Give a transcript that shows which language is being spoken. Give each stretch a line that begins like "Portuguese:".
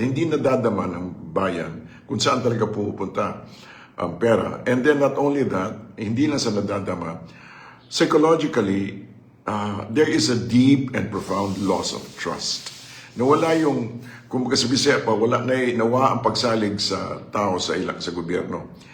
Filipino: Hindi nadadama ng bayan kung saan talaga pupunta ang pera.
English: And then not only that,
Filipino: hindi lang sa nadadama,
English: psychologically, there is a deep and profound loss of trust.
Filipino: Nawala yung, kung sa Bisaya pa,
Cebuano: nawa ang pagsalig sa tao sa gobyerno.